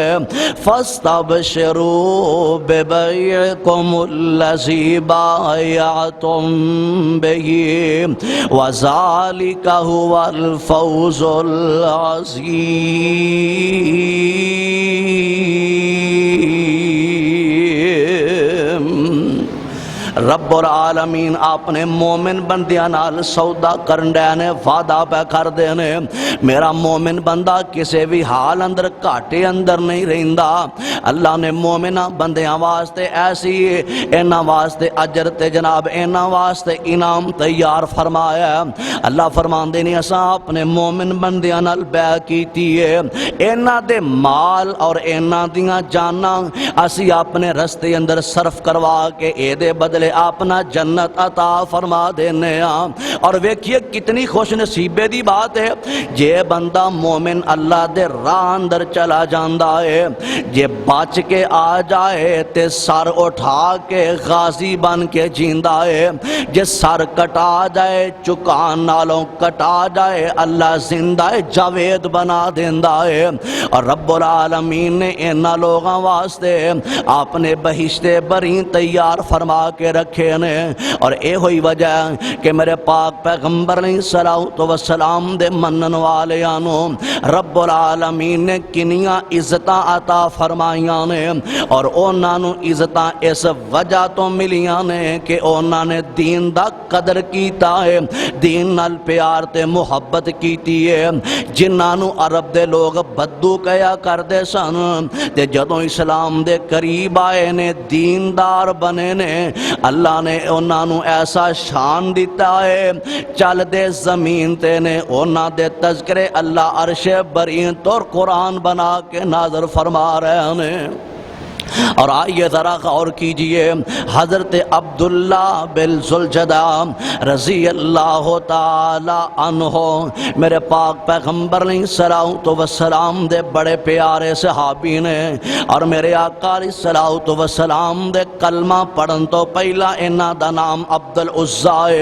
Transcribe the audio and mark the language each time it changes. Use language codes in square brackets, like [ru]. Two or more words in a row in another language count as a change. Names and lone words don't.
[ar] فاستبشروا ببيعكم الذي بايعتم به وذلك هو الفوز العظیم۔ [pa] رب العالمین اپنے مومن بندیاں نال سودا کرن دے نے، وعدہ پہ کر دے نے، میرا مومن بندہ کسی بھی حال اندر گھاٹے اندر نہیں رہندا۔ اللہ نے مومنہ بندیاں واسطے ایسی انہاں واسطے اجر تے جناب انہاں واسطے انعام تیار فرمایا ہے۔ اللہ فرماندے نے اساں اپنے مومن بندیاں نال بیع کیتی ہے، انہاں دے مال اور انہاں دیاں جاناں اسی اپنے رستے اندر صرف کروا کے اے دے بدلے اپنا جنت عطا فرما دینے ہاں۔ اور ویکھیے کتنی خوش نصیبے دی بات ہے، جے بندہ مومن اللہ دے راہ اندر چلا جاندا ہے، جے بچ کے آ جائے تے سر اٹھا کے غازی بن کے جیندا ہے، جے سر کٹا جائے چکان نالوں کٹا جائے اللہ زندہ جاوید بنا دیندا ہے۔ اور رب العالمین نے انہاں لوگاں واسطے اپنے بہشت بری تیار فرما کے رکھے نے۔ اور اے ہوئی وجہ کہ میرے پاک پیغمبر [ar] علیہ الصلوۃ والسلام [pa] دے منن والیاں رب العالمین نے کنیاں عزتاں عطا فرمائیاں نے، اور انہاں نوں عزتاں اس وجہ تو ملیاں نے کہ انہاں نے دین دا قدر کیتا ہے، دین نال پیار تے محبت کیتی ہے۔ جنہاں نوں عرب دے لوگ بدو کہیا کردے سن تے جدوں اسلام دے قریب آئے نے دیندار بنے نے، اللہ نے انہاں نوں ایسا شان دیتا ہے، چل دے زمین تے نے انہاں دے تذکرے اللہ عرش برین تو قرآن بنا کے [ur] نازل فرما رہے ہیں۔ اور آئیے ذرا غور کیجئے، [pa] حضرت عبداللہ بن ذوالجدہ [ar] رضی اللہ تعالی عنہ [pa] میرے پاک پیغمبر [ar] علیہ الصلوۃ والسلام [pa] دے بڑے پیارے صحابی نے، اور میرے آقا علیہ الصلوۃ والسلام دے کلمہ پڑھن تو پہلا انہاں دا نام عبد العزیٰ ہے۔